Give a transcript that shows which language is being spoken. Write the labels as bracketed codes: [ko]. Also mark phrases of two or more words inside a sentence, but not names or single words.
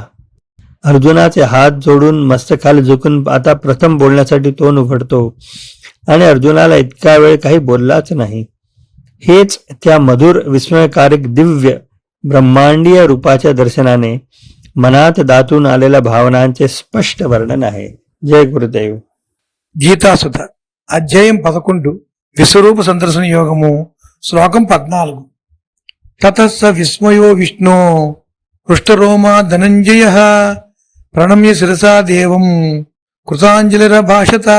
[mr] अर्जुनाचे हात जोडून मस्तकाला झुकून आता प्रथम बोलण्यासाठी तोंड उघडतो आणि अर्जुनाला इतका वेळ काही बोललाच नाही। हेच त्या मधुर विस्मयकारक दिव्य ब्रह्मांडीय रूपाच्या दर्शनाने मनात दाटून आलेल्या भावनांचे स्पष्ट वर्णन आहे। जय गुरुदेव। [te] గీతాసుధ అధ్యాయం 11 విశ్వరూప సందర్శన యోగము శ్లోకం 14। [sa] తతః స విస్మయో విష్ణో హృష్టరోమా ధనంజయః ప్రణమ్య శిరసా దేవం కృతాంజలిరభాషత.